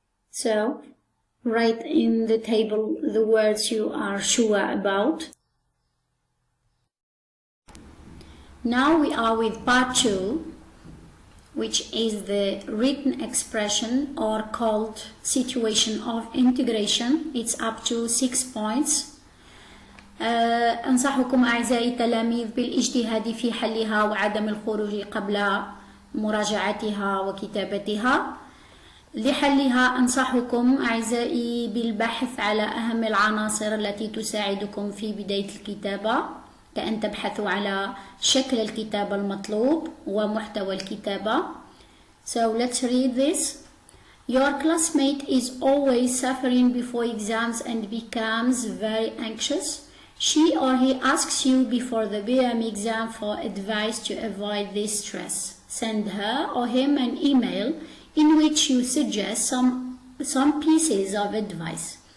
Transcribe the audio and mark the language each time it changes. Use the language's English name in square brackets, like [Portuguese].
[English] So write in the table the words you are sure about. Now we are with part 2, which is the written expression or called situation of integration. It's up to 6 points. [Arabic] أنصحكم أعزائي التلاميذ بالاجتهاد في حلها وعدم الخروج قبل مراجعتها وكتابتها. لحلها أنصحكم أعزائي بالبحث على أهم العناصر التي تساعدكم في بداية الكتابة، كأن تبحثوا على شكل الكتابة المطلوب ومحتوى الكتابة. [English] So let's read this. Your classmate is always suffering before exams and becomes very anxious. She or he asks you before the BEM exam for advice to avoid this stress. Send her or him an email in which you suggest some pieces of advice.